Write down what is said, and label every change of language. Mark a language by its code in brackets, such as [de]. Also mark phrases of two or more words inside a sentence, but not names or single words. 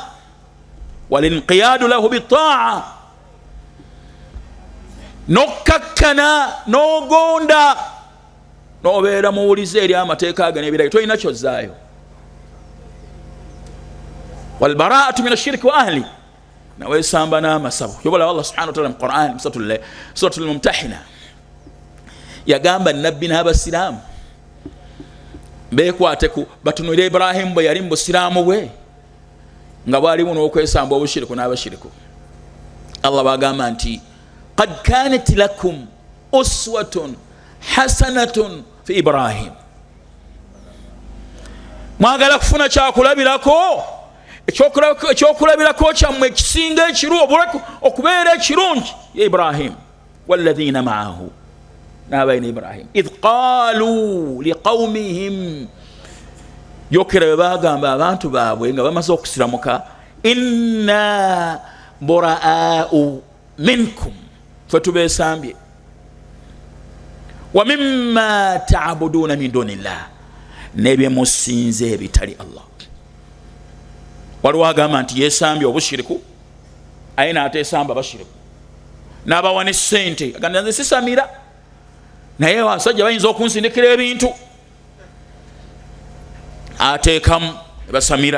[ar] والانقياد له بالطاعة, [lg] n'okkakkana n'ogonda, n'obeera muwulize eri amateeka ge n'ebiragiro, tolina kyozzaayo. [ar] والبراءة من الشرك وأهله, [lg] naweesamba n'amasabu. Yobola Allah [ar] سبحانه وتعالى [lg] mu Qur'an, suratul Mumtahina, yagamba nabbi n'abasiraamu beekwate ku batunulire Ibrahim bwe yali mu busiraamu bwe nga bwalimu n'okwesamba obushiriku n'abashiriku. Allah bagamba nti [ar] قد كانت لكم أسوة حسنة في إبراهيم, [lg] mwagala kufuna kyakulabirako, ekyokulabirako kyammwe ekisinga ekiru okubeera ekirungi ye Ibrahim [ar] والذين معه, [lg] n'abaina Ibrahim. [ar] إذ قالوا لقومهم, [lg] yokera bwe bagamba abantu baabwe nga bamaze okusiramuka, [ar] إنا برآء منكم, [lg] ffe tubeesambye. [ar] ومما تعبدون من دون الله, [lg] n'ebyemusinze ebitali Allah. Waliwo agamba nti yeesambye obushiriku, aye n'ateesamba bashiriku, n'abawa ne ssente agamba nze sisamira, naye abasajja bayinza okunsindikira ebintu ateekamu basamira.